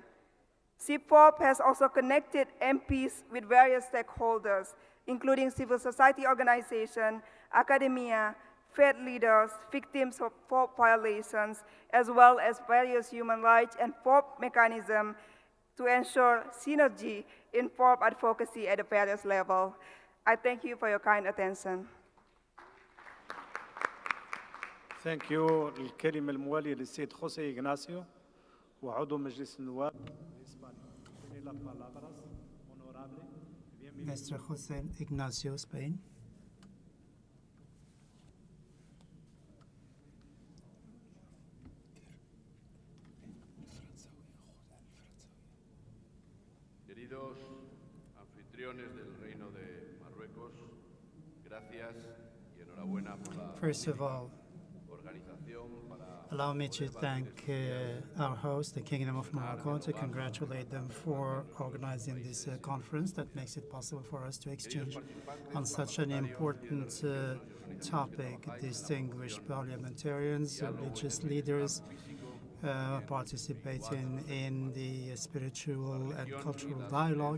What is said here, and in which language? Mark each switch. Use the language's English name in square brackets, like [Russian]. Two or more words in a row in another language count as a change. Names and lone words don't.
[English] CIPFOB has also connected MPs with various stakeholders, including civil society organizations, academia, faith leaders, victims of FOB violations, as well as various human rights and FOB mechanisms to ensure synergy in FOB advocacy at the various levels. I thank you for your kind attention. Thank you. [Arabic] الكلمة الموالية للسيد خوسيه إغناسيو وعضو مجلس النواب [English] Mr. Jose Ignacio, Spain. [Spanish] Queridos anfitriones del Reino de Marruecos, gracias y enhorabuena por la [English] First of all, allow me to thank our host, the Kingdom of Morocco, to congratulate them for organizing this conference that makes it possible for us to exchange on such an important topic. Distinguished parliamentarians, religious leaders participating in the spiritual and cultural dialogue.